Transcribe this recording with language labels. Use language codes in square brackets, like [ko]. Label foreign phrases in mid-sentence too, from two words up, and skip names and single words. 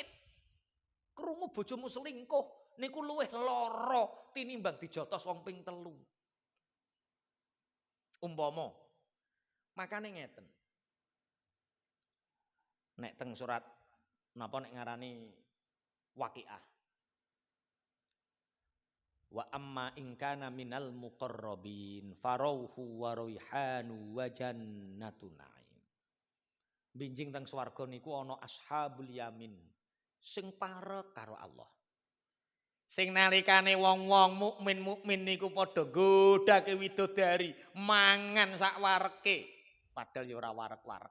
[jv] Krungu bojomu selingkuh niku luwih lara tinimbang dijotos wong ping 3. Umpama makane ngeten. Nek teng surat napa nek ngarani Waqiah. [ar] وأما إن كان من المقربين فروح وريحان وجنة نعيم. [jv] Binjing teng swarga niku ana [ar] أصحاب اليمين [jv] sing parek karo Allah. Sing nalikane wong-wong mukmin niku padha nggodhake widodari, mangan sak wareke, padahal ya ora warek-warek.